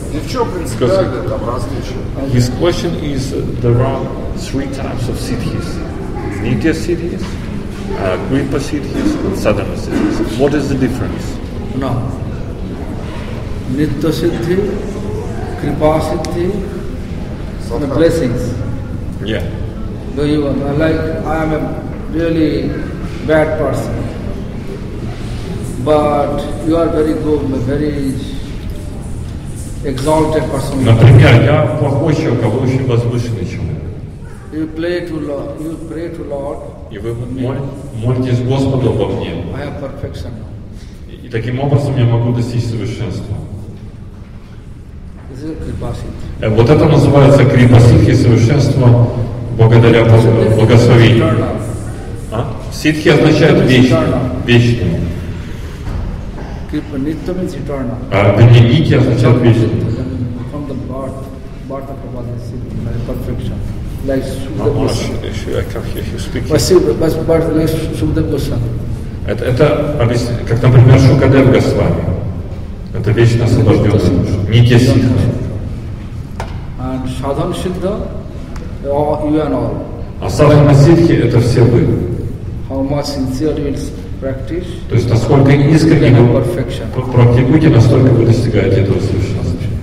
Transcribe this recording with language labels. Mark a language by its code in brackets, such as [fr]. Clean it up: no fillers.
[ru] И в чем принципиальное там различие? [en] His question is, there are 3 types of siddhis. Nitya siddhis, Kripa siddhis, and sadhana siddhis. What is the difference? No. Nitya Siddhi, Kripa Siddhi, the blessings. Yeah. Do you like I am a really bad person, but you are very good, a very exalted person. [ru] Например, я плохой человек, а вы очень возвышенный человек. [en] You pray to Lord, you pray to Lord. [ru] И вы молитесь Господу обо мне. [en] I have perfection. [ru] И таким образом я могу достичь совершенства. [en] This is Kripa Siddhi. [ru] Вот это называется крипа ситхи, совершенство благодаря благословению. [en] Eternal. [ru] Ситхи означает вечный. [en] Kripa Nitya means eternal. А нити означает вечный. From the birth of Prabhupada is Siddhi, like perfection. Like I can hear you speaking. like Sukadeva Goswami. [ru] Это как, например, Шукадев Госвами. Это вечно освобожденная душа. Нитья ситха. [en] And Sadhan Siddha, you and all. [ru] А садхана ситхи это все вы. [en] How much sincerely you will practice, [ru] То есть насколько искренне [en] you [ru] вы [en] have perfection. [ru] практикуете, настолько вы достигаете этого совершенства.